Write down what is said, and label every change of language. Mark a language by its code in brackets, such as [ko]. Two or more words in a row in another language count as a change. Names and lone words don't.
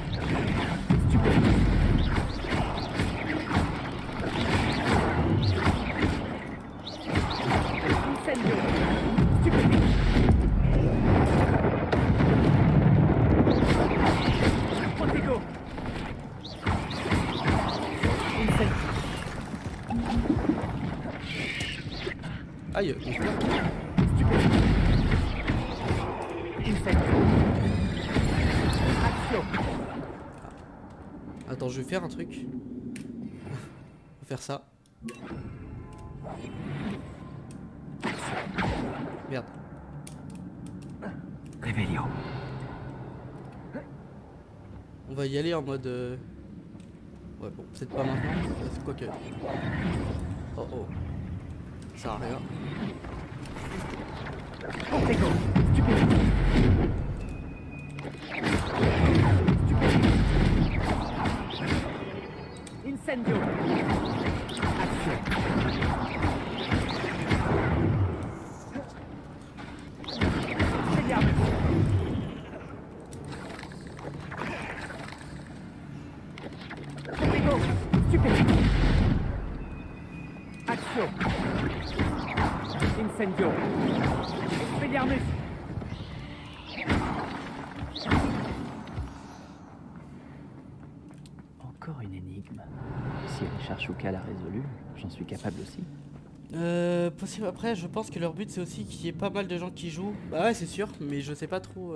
[fr] Incendio. Protego. Incendio. Aïe, donc là, Incendio. Action. attends, je vais faire un truc. Je vais faire ça. Merde. Réveillon. On va y aller en mode... Ouais, bon, peut-être pas maintenant. C'est quoi que... Oh oh. Ça sert à rien. Protego. Stupide. Incendio. Action. Expelliarmus. Protego. Stupide. Action. Incendio. Expelliarmus. Encore une énigme. Si Richard Shuka l'a résolue, j'en suis capable aussi. Possible. Après, je pense que leur but c'est aussi qu'il y ait pas mal de gens qui jouent. Bah ouais, c'est sûr, mais je sais pas trop.